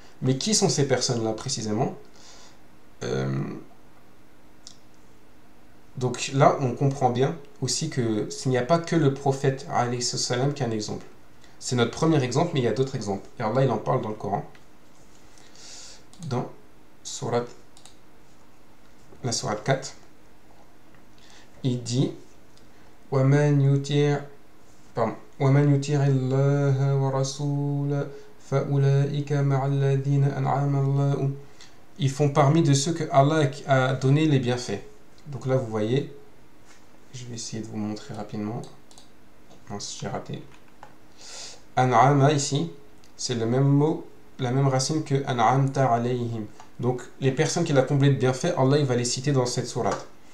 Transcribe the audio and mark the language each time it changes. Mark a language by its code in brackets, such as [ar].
[fr] Mais qui sont ces personnes-là précisément? Donc là, on comprend bien aussi que s'il n'y a pas que le prophète alayhi salam qui est un exemple. C'est notre premier exemple, mais il y a d'autres exemples. Et Allah, il en parle dans le Coran. Dans la sourate 4, il dit [ar] وَمَنْ يُطِعِ اللَّهَ وَرَسُولَهُ فَأُولَئِكَ مَعَ الَّذِينَ أَنْعَمَ اللَّهُ. [fr] Ils font parmi de ceux que Allah a donné les bienfaits. Donc là, vous voyez, je vais essayer de vous montrer rapidement. Non, j'ai raté. An'ama ici, c'est le même mot, la même racine que An'amta alayhim. Donc, les personnes qu'il a comblées de bienfaits, Allah il va les citer dans cette sourate.